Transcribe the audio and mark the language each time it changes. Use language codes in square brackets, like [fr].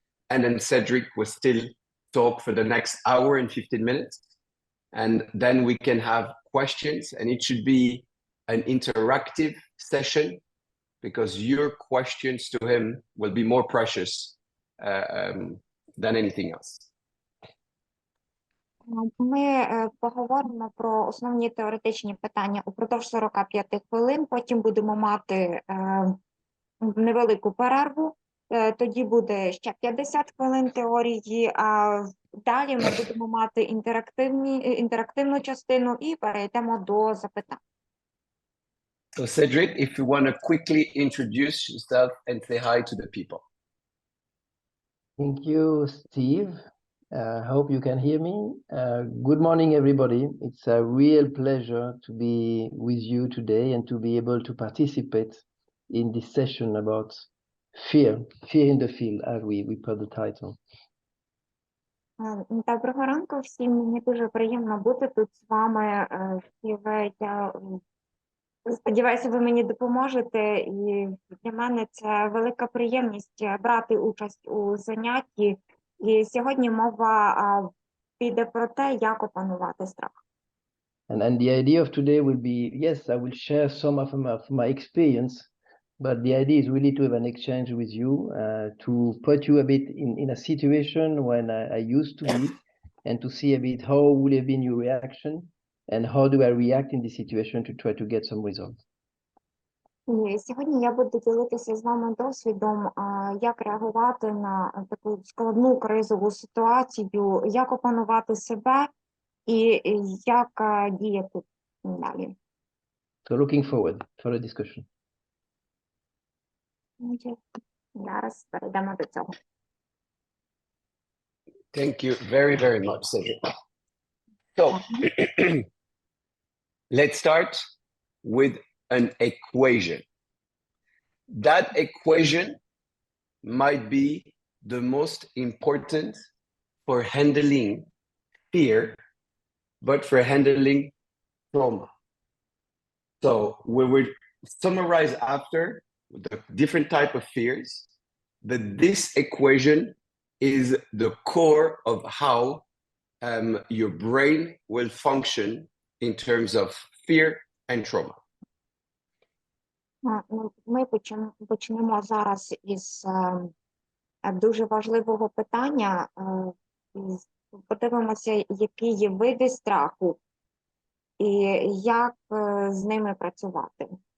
[en] And then Cedric will still talk for the next hour and 15 minutes. And then we can have questions, and it should be an interactive session, because your questions to him will be more precious than anything else. [uk] Ми поговоримо про основні теоретичні питання упродовж 45 хвилин, потім будемо мати невелику перерву, тоді буде ще 50 хвилин теорії, а далі ми будемо мати інтерактивну частину і перейдемо до запитань. [en] So Cedric, if you want to quickly introduce yourself and say hi to the people. Thank you, Steve. Hope you can hear me. Good morning, everybody. It's a real pleasure to be with you today and to be able to participate in this session about fear in the field, as we put the title. [uk] Доброго ранку всім. Мені дуже приємно бути тут з вами. Стіве. Я сподіваюся, ви мені допоможете. І для мене це велика приємність брати участь у занятті. І сьогодні мова піде про те, як опанувати страх. [en] And the idea of today will be, yes, I will share some of my experience, but the idea is really to have an exchange with you, to put you a bit in a situation when I used to be, and to see a bit how would have been your reaction, and how do I react in this situation to try to get some results. [uk] І сьогодні я буду ділитися з вами досвідом, як реагувати на таку складну кризову ситуацію, як опанувати себе і як діяти далі. [en] So looking forward for the discussion. [uk] Зараз перейдемо до цього. [en] Thank you very, very much, Cedric. So let's start with an equation. That equation might be the most important for handling fear, but for handling trauma. So we will summarize after the different type of fears, but this equation is the core of how your brain will function in terms of fear and trauma. [uk] Ми почнемо зараз із дуже важливого питання. Подивимося, які є види страху і як з ними працювати.